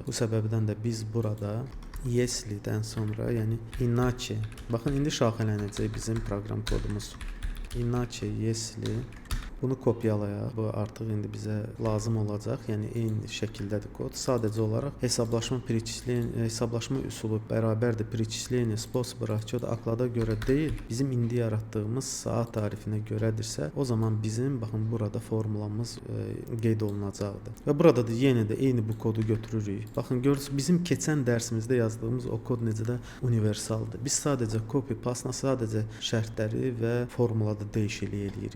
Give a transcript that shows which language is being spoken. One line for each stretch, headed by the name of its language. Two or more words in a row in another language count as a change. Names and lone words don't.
Azerbaijani: Bu səbəbdən də biz burada если-dən sonra, yəni иначе. Baxın, indi şaxələnəcək bizim proqram kodumuz.
Russian: Иначе, если
Azerbaijani: Bunu kopyalayaq. Bu artıq indi bizə lazım olacaq. Yəni eyni şəkildədir kod. Sadəcə olaraq hesablaşma üsulu bərabərdir
Russian: перечисление способа расчета оклада
Azerbaijani: görə deyil, bizim indi yaratdığımız saat tarifinə görədirsə, o zaman bizim baxın burada formulamız qeyd olunacaqdır. Və burada da yenə də eyni bu kodu götürürük. Baxın görürsüz, bizim keçən dərsimizdə yazdığımız o kod necə də universaldır. Biz sadəcə
English: copy paste-
Azerbaijani: la sadəcə şərtləri və formulada dəyişiklik eləyirik.